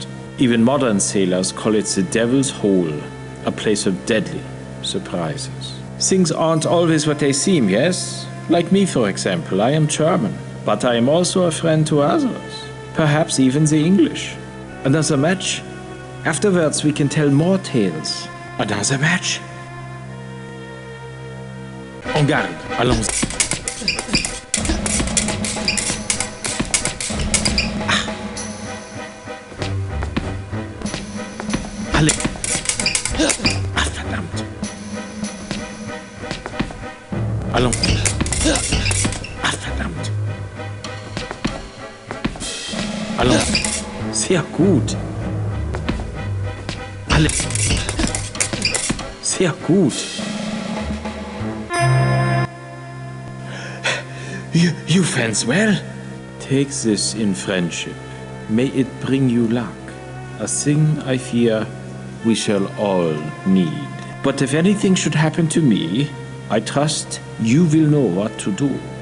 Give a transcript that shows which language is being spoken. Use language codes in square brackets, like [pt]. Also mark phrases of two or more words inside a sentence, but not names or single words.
[en] Even modern sailors call it the Devil's Hole, a place of deadly surprises. Things aren't always what they seem, yes? Like me, for example, I am German, but I am also a friend to others, perhaps even the English. Another match? Afterwards we can tell more tales. Another match? [fr] En garde, allons. [en] Allez. [de] Ah, verdammt. Allons. Ah, verdammt. Allons. Sehr gut. Allez. Sehr gut. [en] You fence well? Take this in friendship. May it bring you luck. A thing I fear we shall all need. But if anything should happen to me, I trust you will know what to do.